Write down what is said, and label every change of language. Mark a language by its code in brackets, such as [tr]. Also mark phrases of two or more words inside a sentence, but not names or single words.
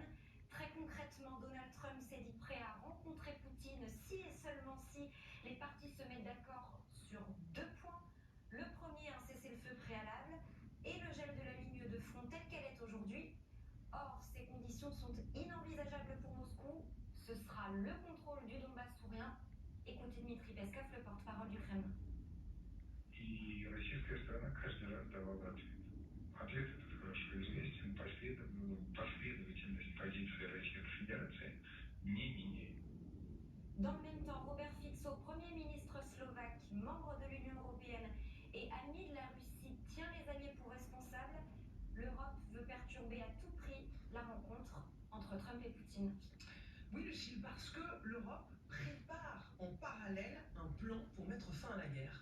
[fr] Très concrètement, Donald Trump s'est dit prêt à rencontrer Poutine si et seulement si les parties se mettent d'accord sur deux points. Le premier, un cessez-le-feu préalable et le gel de la ligne de front telle qu'elle est aujourd'hui. Or, ces conditions sont inenvisageables pour Moscou. Ce sera le contrôle du Donbass sourien. Écoutez Dmitri Peskov, le porte-parole du Kremlin. [ru] И российская сторона каждый раз давала ответ. Ответ этот хорошо известен, последовательность позиции Российской Федерации не меняет. [fr] Dans le même temps, membre de l'Union européenne et ami de la Russie, tient les alliés pour responsables, l'Europe veut perturber à tout prix la rencontre entre Trump et Poutine. Oui, Lucille, parce que l'Europe prépare en parallèle un plan pour mettre fin à la guerre.